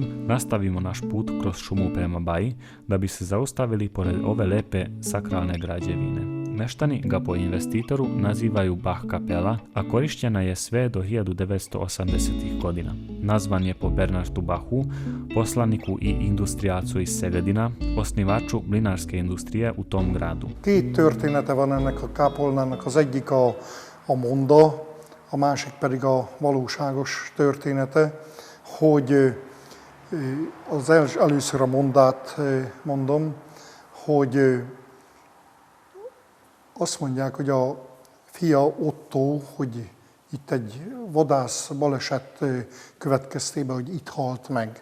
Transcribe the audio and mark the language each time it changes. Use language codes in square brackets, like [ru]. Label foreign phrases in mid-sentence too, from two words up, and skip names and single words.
[sr] nastavimo naš put kroz šumu prema Baji, da bi se zaustavili pored ove lepe sakralne građevine. Meštani ga po investitoru nazivaju Bach kapela, a korišćena je sve do 1980. godina. Nazvan je po Bernardu Bachu, poslaniku i industrijalcu iz Szegedina, osnivaču mlinarske industrije u tom gradu. [hu] Két története van ennek a kápolnának, az egyik a monda, a másik pedig a valóságos története, hogy először a mondát mondom, hogy azt mondják, hogy a fia Otto, hogy itt egy vadász baleset következtében, hogy itt halt meg.